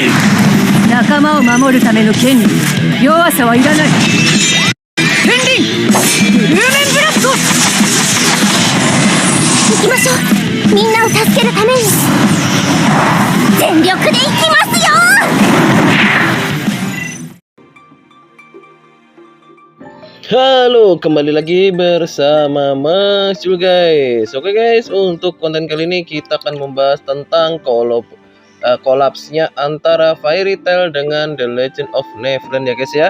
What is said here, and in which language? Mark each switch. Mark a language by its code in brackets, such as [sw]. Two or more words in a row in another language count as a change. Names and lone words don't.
[ja] 仲間を守るための権利、弱さはいらない。天輪ブルーメンブラスト。行きましょう。みんなを助けるために全力で行きますよ。 [id] Halo, kembali lagi bersama Mas Jul guys. Oke guys, untuk konten kali ini kita akan membahas tentang kolapsnya antara Fairy Tail dengan The Legend of Neverland ya guys ya.